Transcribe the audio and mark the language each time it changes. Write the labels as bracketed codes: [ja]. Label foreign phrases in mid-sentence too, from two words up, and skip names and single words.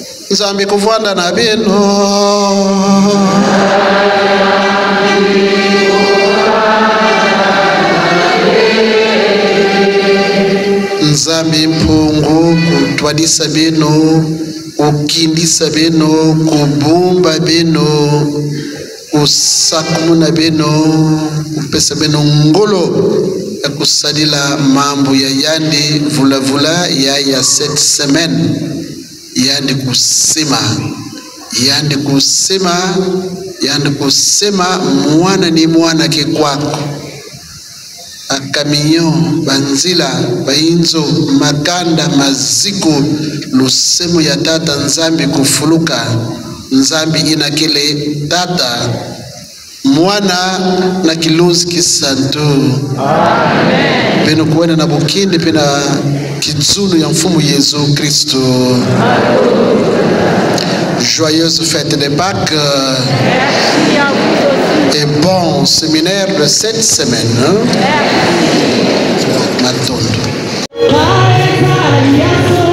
[kg] Nzambi kuvanda na bino. Nzambi mpungu kutwadisa bino, ukindisa bino, kubumba bino, usakumuna bino, upesa bino ngolo ya kusadila mambo ya yandi vula ya 7 semaine. Yandi kusema mwana ni mwana ke kwako. Akaminyo, banzila, bainzo, makanda, maziko, lusemu ya tata Nzambi kufuluka. Nzambi inakele tata, mwana na kiluzi kisantu. Amen. Peno kuwena na bukinde pena kizunu ya mfumu Yesu Kristo. [fr] Joyeuse fête de Pâques. Merci à vous aussi. Et bon séminaire de cette semaine. Merci. [kg] Matondo.